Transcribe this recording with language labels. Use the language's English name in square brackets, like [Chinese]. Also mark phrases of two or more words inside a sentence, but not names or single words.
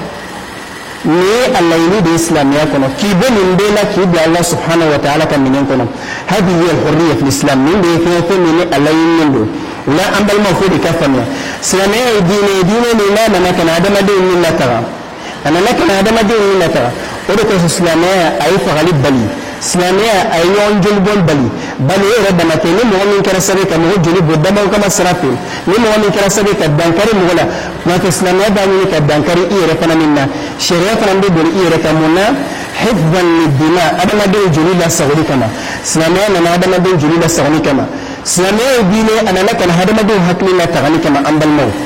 [Bambara] ni ye a laɲini de ye silamɛya kɔnɔ k'i bɔ nin bɛɛ la k'i bila [Arabic] الله سبحانه وتعالى [Bambara] ka minɛn kɔnɔ [Arabic] هذه هي الحرية في الإسلام [Bambara] nin de ye fɛn min ni a laɲininen don o la an balimaw fo de ka faamuya silamɛya ye diinɛ ye diinɛ min n'a nana ka na adamadenw ni lataga a nana ka na adamadenw ni lataga o de kosɔn silamɛya a ye fagali bali silamɛya a ye ɲɔgɔn jolibɔn bali e yɛrɛ dama tɛ ni mɔgɔ min kɛra sababu ka mɔgɔ joli bɔ damaw kama sira fɛ ni mɔgɔ min kɛra sababu ka dankari mɔgɔ la n'o tɛ silamɛya b'a ɲini ka dankari i yɛrɛ fana min na sariya fana bɛ boli i yɛrɛ kan mun na [Arabic] حفظا للدماء [Bambara] adamadenw joli lasagoli kama silamɛya nana adamadenw joli lasagoli kama silamɛya ye diinɛ a nana ka na adamadenw hakili latagali kama an balimaw